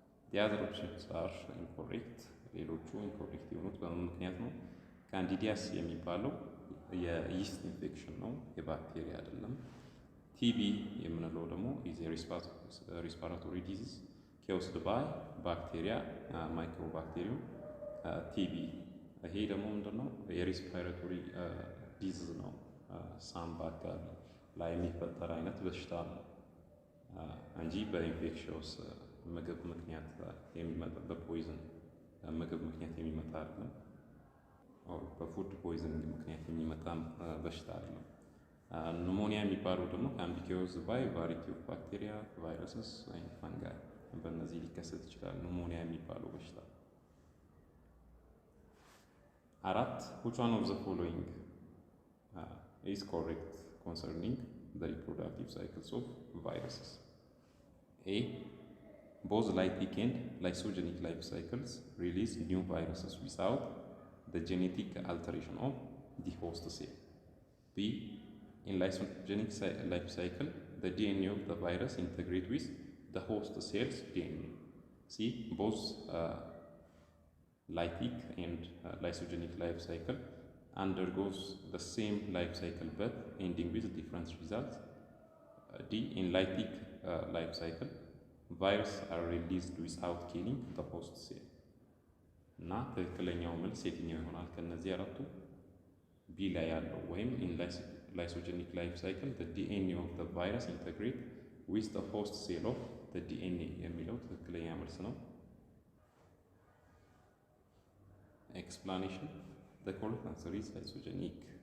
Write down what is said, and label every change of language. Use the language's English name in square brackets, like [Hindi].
[English] The other options are incorrect. [Amharic] ሌሎቹ ኢንኮሬክት የሆኑት በምን ምክንያት ነው? ካንዲዲያስ የሚባለው የይስት ኢንፌክሽን ነው፣ የባክቴሪያ አይደለም። ቲቢ የምንለው ደግሞ [English] ኢዝ ሪስፓራቶሪ ዲዚዝ ኬውስድ ባይ ባክቴሪያ ማይክሮባክቴሪየም ቲቢ። [Amharic] ይሄ ደግሞ ምንድነው? የሪስፓራቶሪ ዲዚዝ ነው፣ ሳምባ አካባቢ ላይ የሚፈጠር አይነት በሽታ ነው እንጂ በኢንፌክሽየስ ምግብ ምክንያት የሚመጣ በፖይዝን ምግብ ምክንያት የሚመጣ አይደለም። በፉድ ፖይዝኒንግ ምክንያት የሚመጣ በሽታ አይደለም። ኒሞኒያ የሚባለው ደግሞ [English] ካን ቢ ኮዝድ ባይ ቫራይቲ ኦፍ ባክቴሪያ ቫይረስስ [Amharic] ወይም ፈንጋይ፣ በእነዚህ ሊከሰት ይችላል ኒሞኒያ የሚባለው በሽታ። [English] 4 which one of the following is correct concerning the reproductive cycles of viruses? A. Both lytic and lysogenic life cycles release new viruses without the genetic alteration of the host cell. B. In lysogenic life cycle, the DNA of the virus integrates with the host cell's DNA. See, both lytic and lysogenic life cycle undergoes the same life cycle but ending with different results. D. In lytic life cycle, viruses are released without killing the host cell. [Amharic] እና ትክክለኛው መልስ የትኛው ይሆናል ከነዚህ አራቱ? ቢ ላይ ያለው ወይም [English] in lysogenic life cycle the DNA of the virus integrate with the host cell of the DNA [Amharic] የሚለው ትክክለኛ መልስ ነው። [English] Explanation: the correct answer is lysogenic.